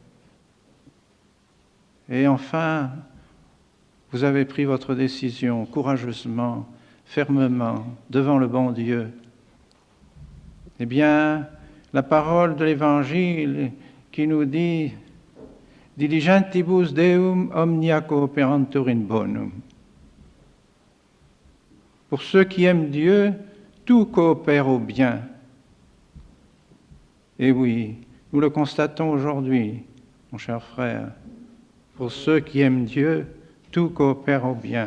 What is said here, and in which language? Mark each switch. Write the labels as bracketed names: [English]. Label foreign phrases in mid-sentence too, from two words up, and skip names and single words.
[French] Et enfin, vous avez pris votre décision courageusement, fermement, devant le bon Dieu. Eh bien, la parole de l'Évangile qui nous dit « [Latin] Diligentibus Deum omnia cooperantur in bonum ». [French] Pour ceux qui aiment Dieu, tout coopère au bien. Et oui, nous le constatons aujourd'hui, mon cher frère. Pour ceux qui aiment Dieu, tout coopère au bien.